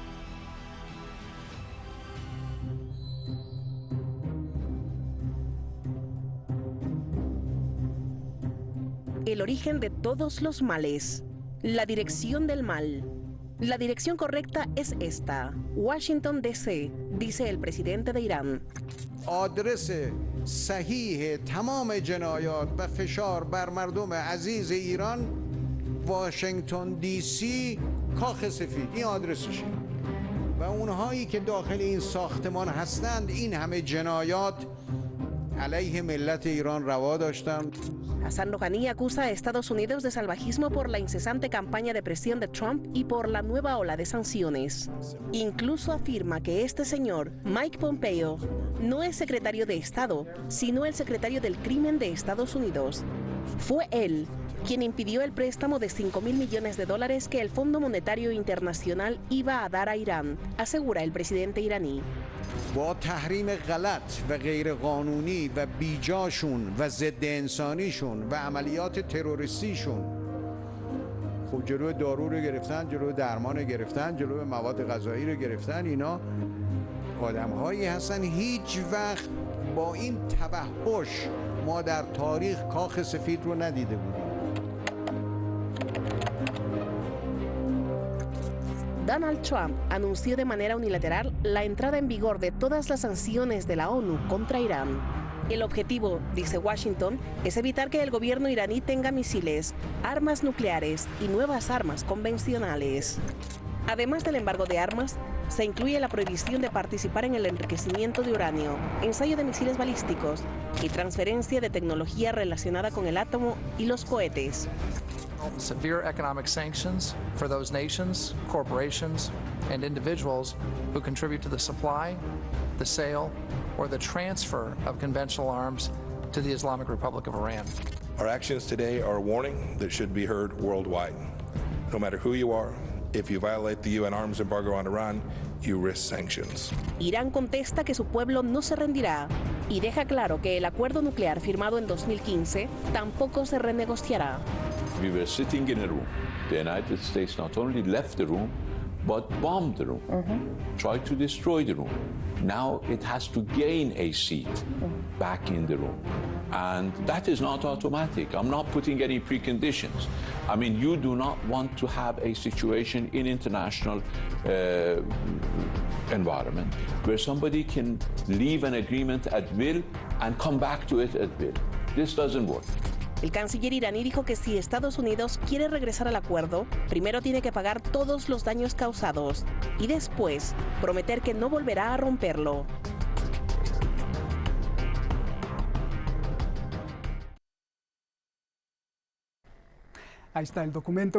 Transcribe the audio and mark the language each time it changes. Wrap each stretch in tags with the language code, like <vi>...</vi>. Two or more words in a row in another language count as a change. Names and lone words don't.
<es>El origen de todos los males. La dirección del mal. La dirección correcta es esta: Washington, D.C., dice el presidente de Irán.</es> <fa>آدرس صحیح تمام جنایات و فشار بر مردم عزیز ایران واشنگتن دی سی کاخ سفید، این آدرسشه و اونهایی که داخل این ساختمان هستند این همه جنایات علیه ملت ایران روا داشتن.</fa> <es>Hassan Rouhani acusa a Estados Unidos de salvajismo por la incesante campaña de presión de Trump y por la nueva ola de sanciones. Incluso afirma que este señor, Mike Pompeo, no es secretario de Estado, sino el secretario del crimen de Estados Unidos. Fue él quien impidió el préstamo de $5.000 millones que el Fondo Monetario Internacional iba a dar a Irán, asegura el presidente iraní.</es> <fa>با تحریم غلط و غیر قانونی و بیجاشون و ضد انسانیشون و عملیات تروریستیشون خب جلوی دارو رو گرفتن، جلوی درمان رو گرفتن، جلوی مواد غذایی رو گرفتن. اینا آدم‌هایی هستن هیچ وقت با این توحش ما در تاریخ کاخ سفید رو ندیده بودیم.</fa> <es>Donald Trump anunció de manera unilateral la entrada en vigor de todas las sanciones de la ONU contra Irán. El objetivo, dice Washington, es evitar que el gobierno iraní tenga misiles, armas nucleares y nuevas armas convencionales. Además del embargo de armas, se incluye la prohibición de participar en el enriquecimiento de uranio, ensayo de misiles balísticos y transferencia de tecnología relacionada con el átomo y los cohetes.</es> <en>Severe economic sanctions for those nations, corporations, and individuals who contribute to the supply, the sale, or the transfer of conventional arms to the Islamic Republic of Iran. Our actions today are a warning that should be heard worldwide. No matter who you are, if you violate the UN arms embargo on Iran, you risk sanctions.</en> <es>Irán contesta que su pueblo no se rendirá y deja claro que el acuerdo nuclear firmado en 2015 tampoco se renegociará.</es> <en>We were sitting in a room. The United States not only left the room, but bombed the room, tried to destroy the room. Now it has to gain a seat back in the room. And that is not automatic. I'm not putting any preconditions. I mean, you do not want to have a situation in international environment where somebody can leave an agreement at will and come back to it at will. This doesn't work.</en> <es>El canciller iraní dijo que si Estados Unidos quiere regresar al acuerdo, primero tiene que pagar todos los daños causados y después prometer que no volverá a romperlo. Ahí está el documento.</es>